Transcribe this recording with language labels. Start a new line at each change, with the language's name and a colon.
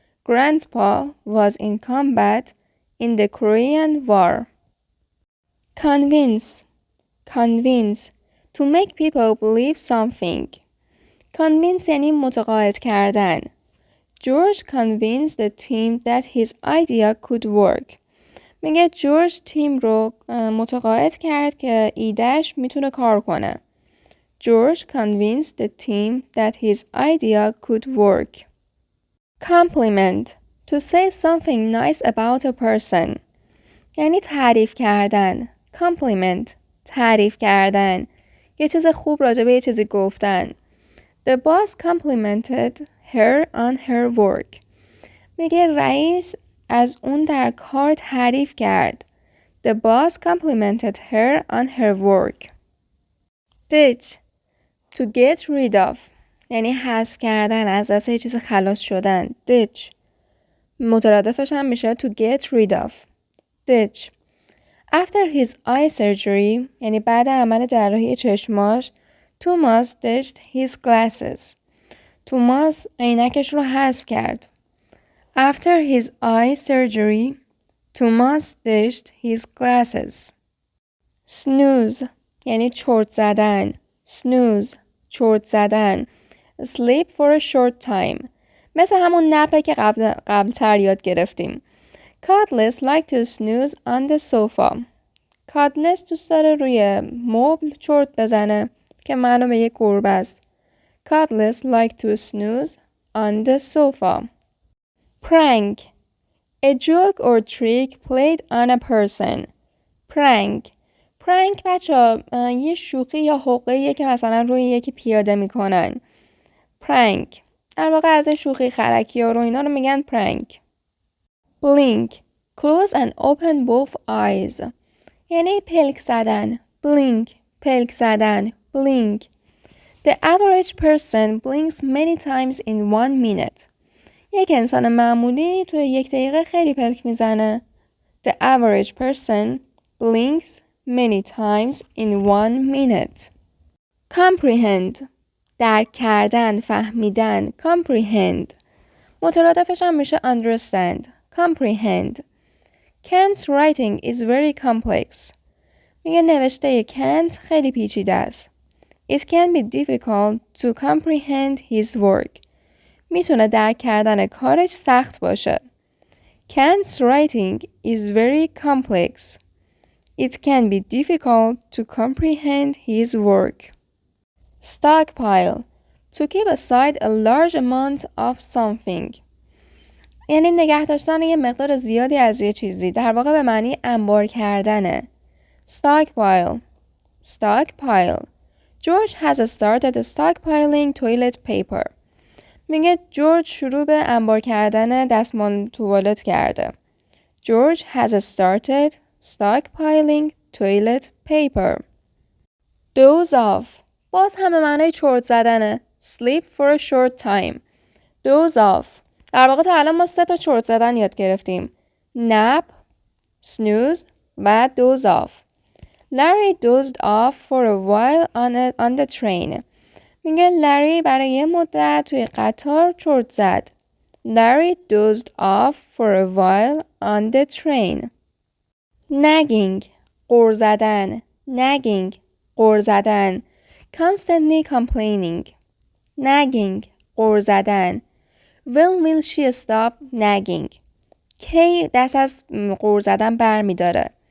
English: Grandpa was in combat in the Korean War. convince. convince to make people believe something.
Persian: convince یعنی متقاعد کردن.
English: George convinced the team that his idea could work.
Persian: میگه جورج تیم رو متقاعد کرد که ایدهش میتونه کار کنه.
English: George convinced the team that his idea could work. compliment. To say something nice about a person.
Persian: یعنی تعریف کردن. compliment. تعریف کردن. یه چیز خوب راجع به یه چیزی گفتن.
English: The boss complimented her on her work.
Persian: میگه رئیس از اون در کار تعریف کرد.
English: The boss complimented her on her work. ditch. To get rid of.
Persian: یعنی حذف کردن، از دست یه چیز خلاص شدن.
English: ditch.
Persian: مترادفش هم میشه
English: to get rid of.
Persian: ditch.
English: After his eye surgery
Persian: یعنی بعد عمل جراحی چشماش
English: Thomas ditched his glasses.
Persian: توماس عینکش رو حذف کرد.
English: After his eye surgery, Thomas ditched his glasses.
Persian: snooze یعنی چرت زدن. snooze چرت زدن.
English: sleep for a short time
Persian: مثل همون نپه که قبلتر یاد گرفتیم.
English: Cutlass like to snooze on the sofa.
Persian: Cutlass دوست داره روی مبل چرت بزنه که معلومه یک گربه است.
English: cuddlers like to snooze on the sofa. Prank. A joke or trick played on a person. Prank.
Persian: پرانک بچه یه شوخی یا حقه‌ایه که مثلا روی یکی پیاده میکنن. پرانک در واقع از این شوخی خرکی ها رو اینا رو میگن پرانک.
English: blink close and open both eyes
Persian: یعنی پلک زدن. blink پلک زدن.
English: blink. The average person blinks many times in 1 minute.
Persian: یک انسان معمولی توی 1 دقیقه خیلی پلک میزنه.
English: The average person blinks many times in 1 minute.
Persian: Comprehend درک کردن، فهمیدن. Comprehend مترادفش هم میشه understand.
English: Comprehend. Kant's writing is very complex.
Persian: میگه نوشته کانت خیلی پیچیده است.
English: It can be difficult to comprehend his work.
Persian: میتونه درک کردن کارش سخت باشه.
English: Kant's writing is very complex. It can be difficult to comprehend his work. Stockpile to keep aside a large amount of something.
Persian: یعنی نگه داشتن یه مقدار زیادی از یه چیزی. در واقع به معنی انبار کردنه.
English: Stockpile. Stockpile. George has started stockpiling toilet paper.
Persian: میگه جورج شروع به انبار کردن دستمال توالت کرده.
English: George has started stockpiling toilet paper. Doze off.
Persian: باز هم به معنی چرت زدنه.
English: Sleep for a short time. Doze off.
Persian: در واقع تا الان ما 3 تا چرت زدن یاد گرفتیم.
English: Nap, snooze و doze off. Larry dozed off for a while on the train.
Persian: میگه لری برای یه مدت توی قطار چرت زد.
English: Larry dozed off for a while on the train.
Persian: Nagging غر زدن. Nagging غر زدن.
English: Constantly complaining.
Persian: Nagging غر زدن.
English: When will she stop nagging?
Persian: کی دست از غر زدن بر می داره.